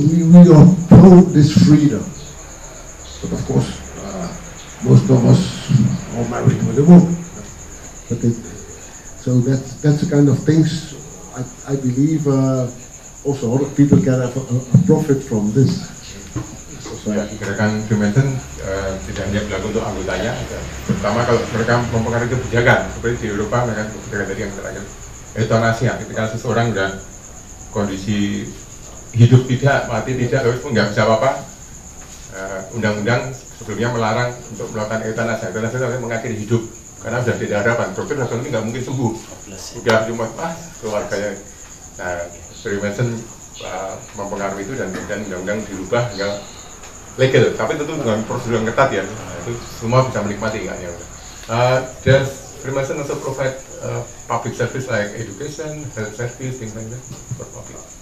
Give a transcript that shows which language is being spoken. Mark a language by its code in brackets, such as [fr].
[en] We are pro this freedom. But of course, most of us are married with a woman. But so that's the kind of things I believe also other people can have a profit from this. [id] Ya, gerakan Freemason tidak hanya berlaku untuk anggotanya, terutama kalau mereka mempengaruhi kebijakan. Seperti di Eropa, mereka kebijakan tadi yang terakhir, euthanasia, ketika seseorang sudah kondisi hidup tidak, mati tidak, terus pun nggak bisa apa-apa, undang-undang sebelumnya melarang untuk melakukan euthanasia. Euthanasia itu mengakhiri hidup, karena sudah tidak ada harapan. Dokter dan ini nggak mungkin sembuh, sudah cuma keluarganya. Nah, Freemason mempengaruhi itu dan undang-undang dirubah hingga legal, tapi tentu dengan prosedur yang ketat ya. Itu semua bisa menikmati kan ya. [en] Does Freemason also provide public service like education, health service, things like that for public?